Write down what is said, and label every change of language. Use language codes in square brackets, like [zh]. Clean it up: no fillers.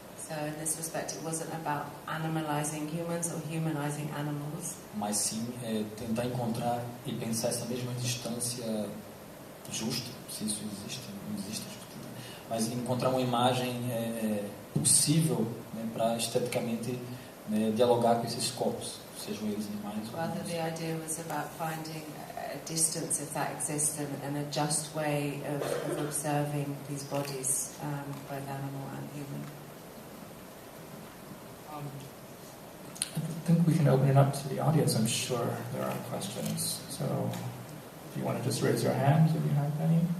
[en] So in this respect, it wasn't about animalizing humans or humanizing animals. [pt] Mas sim tentar encontrar e pensar essa mesma distância justa, se isso existe, não existe, mas encontrar uma imagem possível, né, para esteticamente, né, dialogar com esses corpos, sejam eles animais ou [en] humanos. Rather, the idea was about finding a distance, if that exists, and a just way of observing these bodies, both animal and human. I think we can open it up to the audience. I'm sure there are questions. So if you want to just raise your hand if you have any.